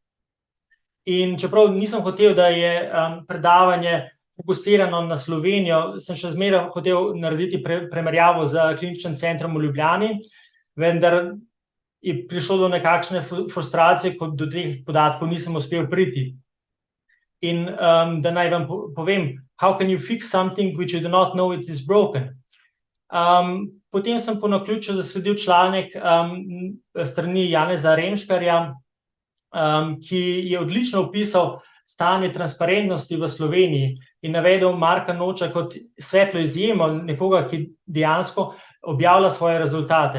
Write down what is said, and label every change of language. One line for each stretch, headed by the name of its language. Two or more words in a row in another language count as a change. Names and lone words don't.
Slovenian: In čeprav nisem hotel, da je predavanje fokusirano na Slovenijo, sem še zmeraj hotel narediti primerjavo z Kliničnim centrom v Ljubljani, vendar je prišlo do nekakšne frustracije, ko do teh podatkov nisem uspel priti. In da naj vam povem,
English: how can you fix something which you do not know it is broken?
Slovenian: Potem sem po naključju zasledil članek strani Janeza Remškarja, ki je odlično opisal stanje transparentnosti v Sloveniji in navedel Marka Noča kot svetlo izjemo, nekoga, ki dejansko objavlja svoje rezultate.